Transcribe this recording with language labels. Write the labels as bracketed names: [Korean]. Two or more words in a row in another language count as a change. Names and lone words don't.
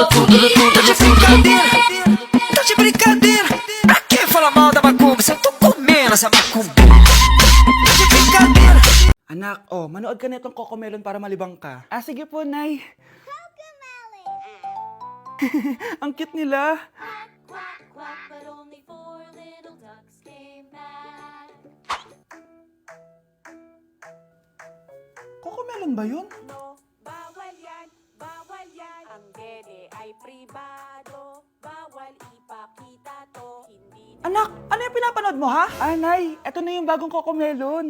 [Portuguese] Tá de brincadeira. Pra que falar mal da macumba se eu tô comendo essa macumba? Tá de brincadeira. [Filipino] Anak, manood ka na itong Cocomelon para malibang ka. Ah, sige po, Nay. Ang cute nila. [English] Quack, quack, but only four little ducks came back. [Filipino] Cocomelon ba yun? No, bawal yan, bawal yan. Ang dede ay pribado, bawal ipakita to. Hindi Anak, ano yung pinapanood mo, ha? Ah, Nay, eto na yung bagong Cocomelon.